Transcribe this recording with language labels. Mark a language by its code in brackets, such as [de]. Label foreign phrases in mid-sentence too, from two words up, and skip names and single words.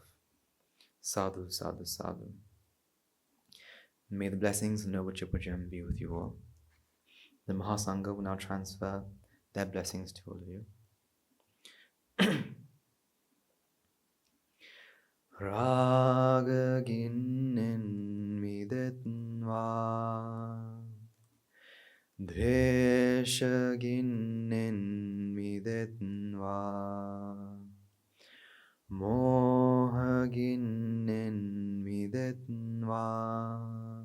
[pi] Sadhu, sadhu, sadhu. [en] May the blessings of Noble Triple Gem be with you all. The Mahasangha will now transfer their blessings to all of you. [si] රාග ගින්නෙන් මිදෙත්වා, ද්වේෂ ගින්නෙන් මිදෙත්වා, මෝහ ගින්නෙන් මිදෙත්වා,